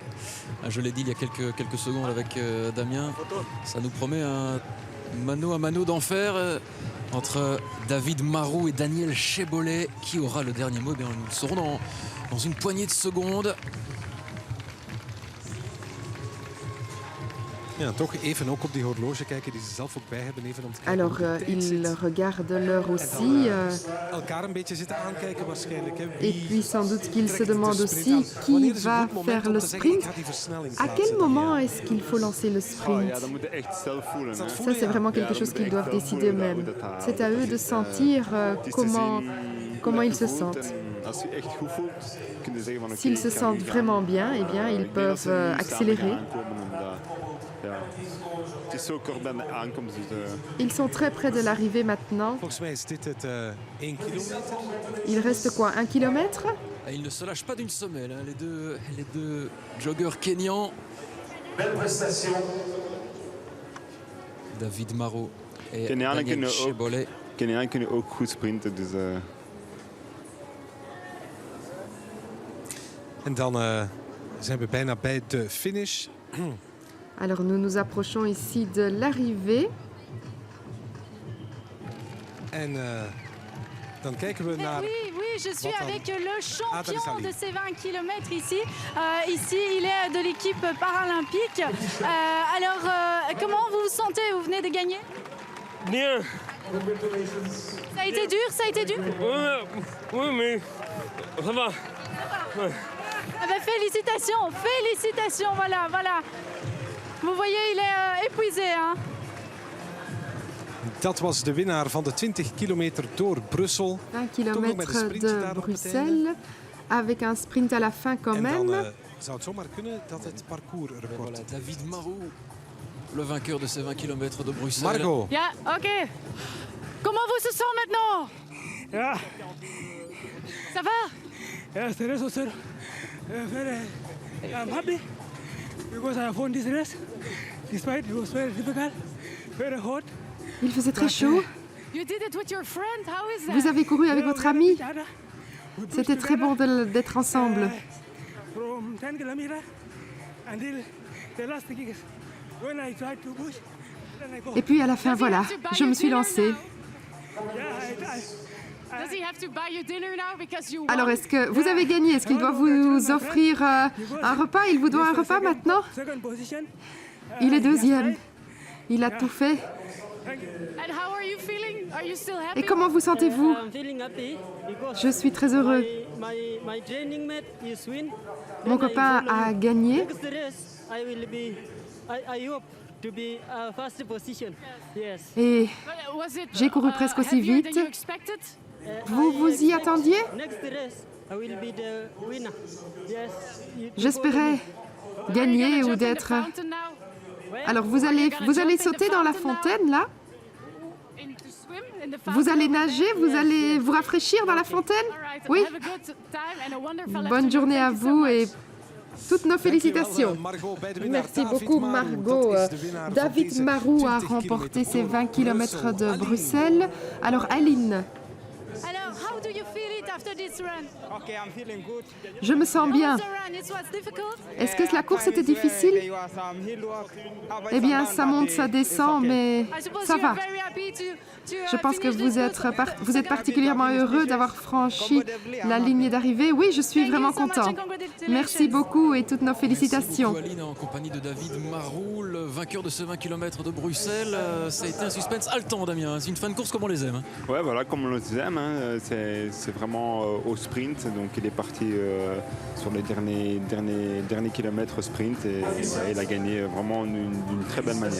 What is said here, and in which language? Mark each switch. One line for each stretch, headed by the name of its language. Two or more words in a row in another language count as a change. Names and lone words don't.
French: Je l'ai dit il y a quelques secondes avec Damien. Ça nous promet un mano à mano d'enfer entre David Marou et Daniel Chebolet. Qui aura le dernier mot? Bien, nous le saurons dans une poignée de secondes.
Dutch: Ja, toch even ook op die horloge kijken die ze zelf ook bij hebben. Even om te kijken
French: Alors,
Dutch: hoe de tijd
French: ils
Dutch: zit.
French: regardent l'heure
Dutch: En
French: aussi.
Dutch: dan elkaar een beetje zitten aankijken waarschijnlijk. Hè.
French: Et puis sans doute qu'ils se
Dutch: trekt de
French: demandent
Dutch: sprint
French: aussi
Dutch: aan?
French: qui
Dutch: Wanneer is een
French: va
Dutch: goed moment
French: faire
Dutch: om
French: le
Dutch: te zeggen, ik
French: sprint.
Dutch: ga die versnelling
French: À
Dutch: plaatsen
French: quel
Dutch: dan,
French: moment
Dutch: ja.
French: est-ce qu'il faut lancer le
Dutch: Oh,
French: sprint?
Dutch: ja, dat moet je echt zelf voelen. Hè. voelen,
French: Ça, c'est
Dutch: ja.
French: vraiment quelque
Dutch: Ja,
French: chose
Dutch: dat
French: qu'ils
Dutch: moet je
French: doivent
Dutch: echt wel
French: décider
Dutch: voelen,
French: eux-mêmes.
Dutch: hoe dat gaat.
French: C'est à eux de
Dutch: Het is,
French: sentir
Dutch: het is te
French: comment
Dutch: zien
French: ils se
Dutch: hoe je voelt.
French: sentent.
Dutch: En als je echt goed voelt, kun je zeggen van oké,
French: S'ils se
Dutch: ik ga
French: sentent
Dutch: nu gaan.
French: vraiment bien, eh bien, ils
Dutch: Ik denk dat ze
French: peuvent
Dutch: nu samen
French: accélérer.
Dutch: gaan aankomen en dat- ja. Het is zo kort bij de aankomst. Dus,
French: Ils sont très près de l'arrivée maintenant.
Dutch: Volgens mij is dit het 1 kilometer.
French: Il reste quoi, 1 kilomètre? Et ils ne se lâchent pas d'une semelle, hein, les deux joggeurs kenyans. David Marot et
Dutch: Kenianen
French: Daniel
Dutch: kunnen ook-
French: Chebolet.
Dutch: Kenianen kunnen ook goed sprinten. Dus, En dan zijn we bijna bij de finish.
French: Alors nous nous approchons ici de l'arrivée.
Dutch: En dan kijken we naar...
French: Oui, oui, je suis
Dutch: Wat dan?
French: avec le champion
Dutch: Sally.
French: de ces 20 km ici. Ici, il est de l'équipe paralympique. Alors, comment vous vous sentez? Vous venez de gagner? Bien. Ça a été dur, ça a été dur? Oui, mais ça va. Ah ben, félicitations, félicitations, voilà, voilà. Vous voyez, il est épuisé, hein.
Dutch: Dat was de winnaar van de 20 kilometer door Brussel.
French: 20
Dutch: Toch nog met een
French: km
Dutch: sprintje
French: de
Dutch: daar op het
French: Bruxelles, avec un sprint à la fin quand
Dutch: En dan
French: même.
Dutch: zou het zomaar kunnen dat het
French: Et
Dutch: parcoursrecord...
French: voilà, David Marot, le vainqueur de ces 20 km de Bruxelles. Margot,
Dutch: Ja, ok.
French: Comment vous se sent maintenant?
Dutch: Ja,
French: Ça va?
Dutch: ja,
English: the rest was very. I'm happy because I won this race. Despite it was very difficult, very hot.
French: Il faisait très chaud.
English: You did it with your friend, how is that?
French: Vous avez couru avec votre ami.
English: We pushed
French: C'était très bon d'être ensemble.
English: from 10 kilometers until the last kick. When I tried to push, then I go.
French: Et puis à la fin, voilà, je me suis lancée.
English: Does he have to buy you dinner now because you won?
French: Alors, est-ce que vous avez gagné? Est-ce qu'il doit vous offrir un repas? Il vous doit un repas maintenant?
English: Second position.
French: Il est deuxième. Il a tout fait.
English: And how are you feeling? Are you still happy?
French: Et comment vous sentez-vous?
English: I'm feeling happy because
French: Je suis très heureux.
English: my training mate is win.
French: Mon copain a gagné.
English: Next race, I will be. I hope to be first position. Yes.
French: Et
English: Was it,
French: J'ai couru presque aussi
English: heavier
French: vite.
English: than you expected?
French: vous vous y attendiez?
English: Next race, I will be the winner. Yes.
French: J'espérais gagner ou d'être...
English: Fountain now?
French: Alors vous allez sauter dans la fontaine là?
English: In to swim in the
French: Vous
English: fountain
French: allez
English: over
French: nager?
English: there?
French: Vous allez vous rafraîchir dans la fontaine?
English: All right,
French: Oui.
English: have a good time and a wonderful
French: Bonne
English: afternoon.
French: journée à
English: Thank you so
French: vous
English: much.
French: et toutes nos félicitations.
Dutch: Margot, bij de winnaar
French: Merci
Dutch: David
French: beaucoup
Dutch: Marou.
French: Margot.
Dutch: Dat is de winnaar van
French: David
Dutch: deze
French: Marou a
Dutch: 20
French: remporté
Dutch: kilometer
French: ces
Dutch: door
French: 20 km
Dutch: Brussel.
French: de Aline. Bruxelles. Alors Aline, Alors,
English: how do you feel it after this run? Okay, I'm feeling good.
French: je me sens
English: How
French: bien.
English: was the run? It was difficult?
French: Est-ce que la course était difficile? Eh bien, ça monte, ça descend, mais
English: I suppose
French: ça
English: you
French: va.
English: are very happy to
French: Je pense que
English: finish
French: vous
English: this
French: êtes,
English: route.
French: vous êtes particulièrement heureux d'avoir franchi la ligne d'arrivée. Oui, je suis
English: Thank
French: vraiment
English: you so much
French: content.
English: and congratulations.
French: Merci beaucoup et toutes nos Merci félicitations. beaucoup, Aline, en compagnie de David Marou, le vainqueur de ce 20 km de Bruxelles. Ça a été un suspense haletant, Damien. C'est une fin de course comme on les aime. Hein. Ouais, voilà, comme on le disait, hein, c'est vraiment au sprint. Donc il est parti sur les derniers kilomètres sprint et il a gagné vraiment d'une très belle manière.